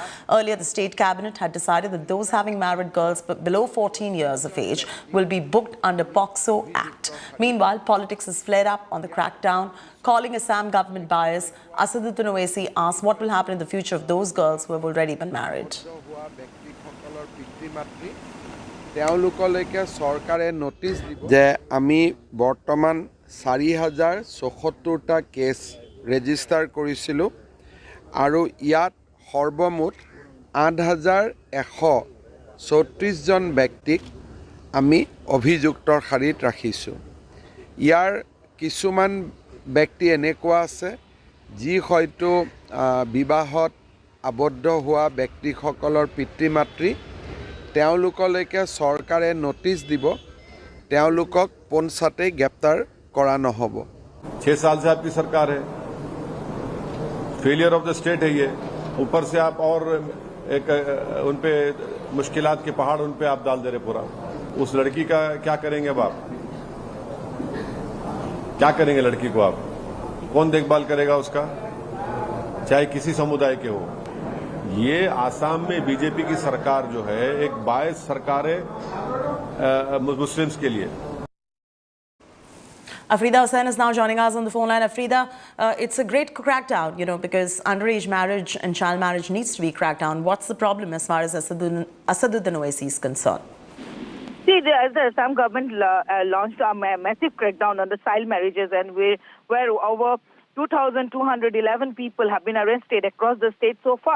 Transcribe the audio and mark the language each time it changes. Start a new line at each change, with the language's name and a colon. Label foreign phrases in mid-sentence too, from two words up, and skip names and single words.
English: Earlier, the state cabinet had decided that those having married girls below 14 years of age will be booked under POCSO Act. Meanwhile, politics has flared up on the crackdown. Calling Assam government bias, Asaduddin Owaisi asked what will happen in the future of those girls who have already been married.
Assamese: তেওঁলোকলৈকে চৰকাৰে নটিচ দিব যে আমি বৰ্তমান 4074টা কেছ ৰেজিষ্টাৰ কৰিছিলোঁ আৰু ইয়াত সৰ্বমুঠ 8134 জন ব্যক্তিক আমি অভিযুক্তৰ শাৰীত ৰাখিছোঁ। ইয়াৰ কিছুমান ব্যক্তি এনেকুৱা আছে যি হয়তো বিবাহত আবদ্ধ হোৱা ব্যক্তিসকলৰ পিতৃ মাতৃ, তেওঁলোকলৈকে চৰকাৰে নটিচ দিব, তেওঁলোকক পোনছাতে গ্ৰেপ্তাৰ কৰা নহ'ব।
Hindi: 6 साल से आपकी सरकार है,
English: failure of the state
Hindi: है ये, ऊपर से आप और एक उन पे मुश्किलात के पहाड़ उन पे आप डाल दे रहे पूरा। उस लड़की का क्या करेंगे अब आप? क्या करेंगे लड़की को आप? कौन देखभाल करेगा उसका, चाहे किसी समुदाय के हो? ये आसाम में बीजेपी की सरकार जो है एक बायस सरकार है मुस्लिम्स के लिए।
English: Afrida Hussain is now joining us on the phone line. Afrida, it's a great crackdown, because underage marriage and child marriage needs to be cracked down. What's the problem as far as Asaduddin Owaisi is concerned? See, the Assam government launched a massive crackdown on the child marriages, and where over 2,211 people have been arrested across the state so far.